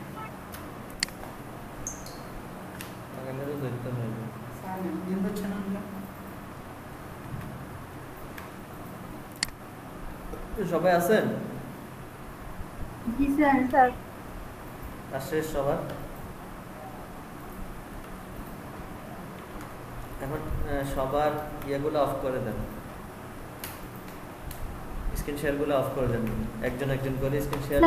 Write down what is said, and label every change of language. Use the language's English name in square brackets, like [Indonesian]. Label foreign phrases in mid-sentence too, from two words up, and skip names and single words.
[Indonesian] Makanya itu dari temen. Sana, dia channel ya. [Bangla] সবাই আছেন? জি স্যার। স্যার কাজ শেষ সবার? এখন সবার ইয়েগুলো অফ করে দেন, স্ক্রিন শেয়ারগুলো অফ করে দেন, একজন একজন করে [English] screen share.